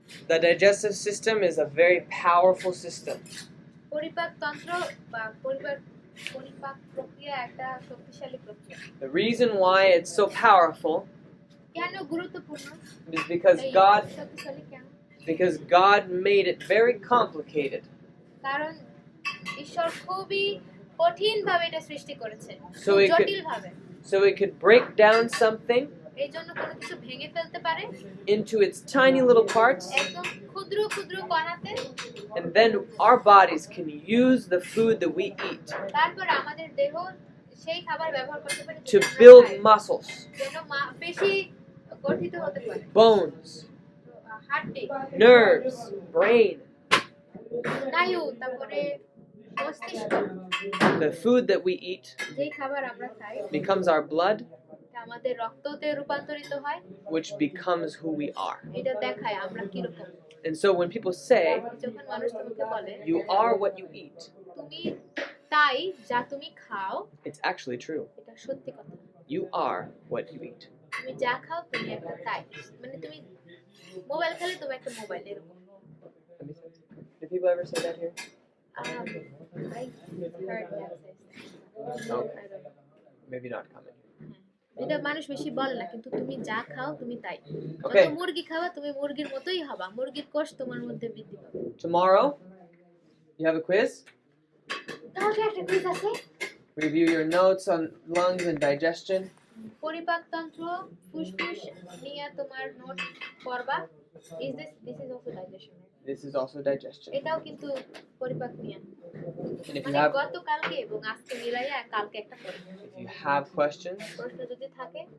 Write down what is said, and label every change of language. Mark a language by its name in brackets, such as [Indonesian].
[English] The digestive system is a very powerful system. [Bangla] পরিপাক তন্ত্র বা পরিপাক প্রক্রিয়া একটা শক্তিশালী প্রক্রিয়া। [English] The reason why it's so powerful [Bangla] কেন গুরুত্বপূর্ণ? [English] is because [Bangla] শক্তিশালী কেন? [English] God made it very complicated. [Bangla] কারণ ঈশ্বর খুবই কঠিন ভাবে এটা সৃষ্টি করেছে, জটিল ভাবে। [English] So it could break down something [Bangla] এই জন্য কোনো কিছু ভেঙে ফেলতে পারে [English] into its tiny little parts, [Bangla] একদম ক্ষুদ্র কণাতে, [English] and then our bodies can use the food that we eat [Bangla] তারপর আমাদের দেহ সেই খাবার ব্যবহার করতে পারে [English] to build muscles, [Bangla] যেন পেশি গঠিত হতে পারে, [English] bones, [Bangla] হাড়টি, [English] nerves, brain. [Bangla] স্নায়ু, তারপরে মস্তিষ্ক। [English] The food that we eat [Bangla] যেই খাবার আমরা খাই [English] becomes our blood, [Bangla] আমাদের রক্ততে রূপান্তরিত হয়, [English] which becomes who we are. [Bangla] এটা দেখায় আমরা কি রকম। [English] And so when people say, [Bangla] যখন মানুষ তোমাকে বলে [English] you are what you eat, [Bangla] তুমি তাই যা তুমি খাও, [English] it's actually true. [Bangla] এটা সত্যি কথা। [English] You are what you eat. [Bangla] তুমি যা খাও তুমি একটা তাই, মানে তুমি মোবাইল খেলে তুমি একটা মোবাইল, এরকম। [English] Did people ever say that here? I heard that says. Okay. Maybe not coming. [Bangla] এটা মানুষ বেশি বলে না কিন্তু তুমি যা খাও তুমি তাই যত [English] Okay. [Bangla] মুরগি খাওয়া তুমি মুরগির মতোই হবা মুরগির কোষ তোমার মধ্যে বৃদ্ধি পাবে [English] Tomorrow, you have a quiz. [Bangla] কালকে একটা কুইজ আছে [English] Review your notes on lungs and digestion. [Bangla] পরিপাকতন্ত্র ফুসফুস নিয়ে তোমার নোট পড়বা [English] this is also digestion right? This is also digestion. [Bangla] এটাও কিন্তু পরিপাক নিয়ে [English] And if you [Bangla] মানে [English] have [Bangla] গতকালকে এবং আজকে মিলাইয়া কালকে একটা পড়বা [English] if you have questions, [Bangla] প্রশ্ন যদি থাকে